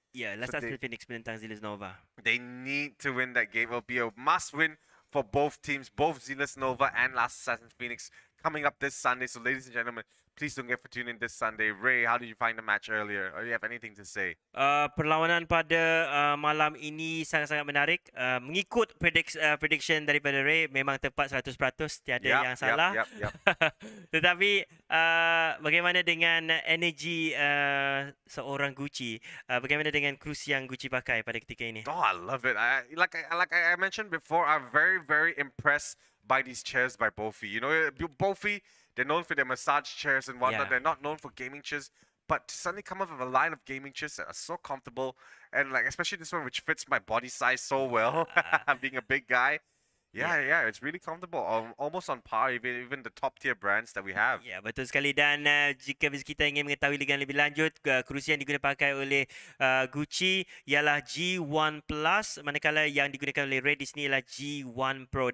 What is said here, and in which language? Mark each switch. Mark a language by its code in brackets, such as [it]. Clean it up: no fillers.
[ms] Yeah, Last Assassin Phoenix menentang ZEALOUS Nova. [en] They need to win that game. It'll be a must win for both teams, both ZEALOUS Nova and Last Assassin Phoenix, coming up this Sunday. So ladies and gentlemen, please don't get for tuning in this Sunday. Ray, how did you find the match earlier? Or do you have anything to say? [ms] Perlawanan pada malam ini sangat-sangat menarik. Mengikut prediction daripada Ray, memang tepat 100%, tiada yang salah. [en] Yep. [ms] Tetapi bagaimana dengan energi seorang Gucci? Bagaimana dengan cruise yang Gucci pakai pada ketika ini? [en] Oh, I love it. Like I mentioned before, I'm very, very impressed by these chairs by Boeffi. You know, Boeffi, they're known for their massage chairs and whatnot. They're not known for gaming chairs. But to suddenly come up with a line of gaming chairs that are so comfortable, and like especially this one which fits my body size so well, being a big guy. Yeah, it's really comfortable. Almost on par even the top tier brands that we have. [ms] Ya, betul sekali. Dan jika kita ingin mengetahui lebih lanjut, kerusi yang digunakan pakai oleh Gucci ialah G1 Plus, manakala yang digunakan oleh Red di sini ialah G1 Pro.